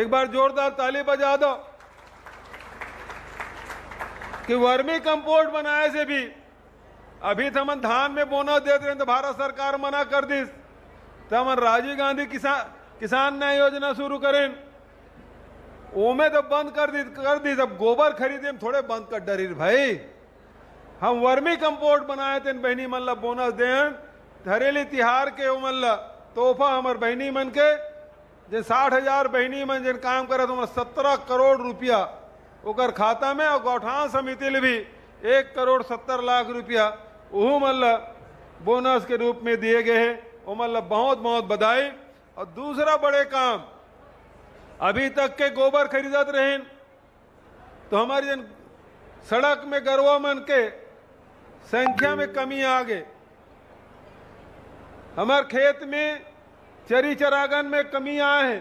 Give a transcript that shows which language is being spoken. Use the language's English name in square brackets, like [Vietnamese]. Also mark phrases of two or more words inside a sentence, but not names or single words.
[Chhattisgarhi] एक बार जोरदार ताली बजा दो कि वर्मी कंपोस्ट बनाए से भी अभी तो हम धान में बोनस देते रहे तो भारत सरकार मना कर दी तो हम राजीव गांधी किसान न्याय योजना शुरू करें ओमे तो बंद कर दी। अब गोबर खरीदे में थोड़े बंद कर डरी भाई, हम वर्मी कंपोस्ट बनाए थे बहनी मन ला बोनस दें हरेली तिहार के मन ला तोहफा हमार बहनी मन के जिन 60,000 बहनी मन जिन काम करे तो 17 करोड़ रुपया ओकर खाता में और गौठान समिति ले भी 1,70 लाख रुपया वह मन ला बोनस के रूप में दिए गए हैं। वो मन ला बहुत बहुत बधाई। और दूसरा बड़े काम अभी तक के गोबर खरीदत रहे तो हमारी जन सड़क में गरवा मन के संख्या में कमी आ गए, हमारे खेत में चरी चरागन में कमी आए हैं।